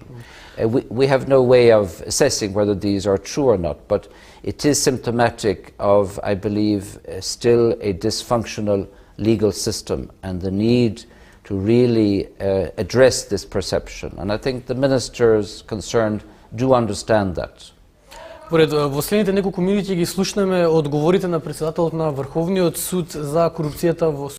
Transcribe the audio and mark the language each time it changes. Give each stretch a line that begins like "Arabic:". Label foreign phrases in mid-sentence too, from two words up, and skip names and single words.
English: We have no way of assessing whether these are true or not, but it is symptomatic of, I believe, still a dysfunctional legal system and the need to really address this perception. And I think the ministers concerned do understand that.
Macedonian: Во следните неколку минути ги слушнеме одговорите на председателот на Врховниот суд за корупцијата во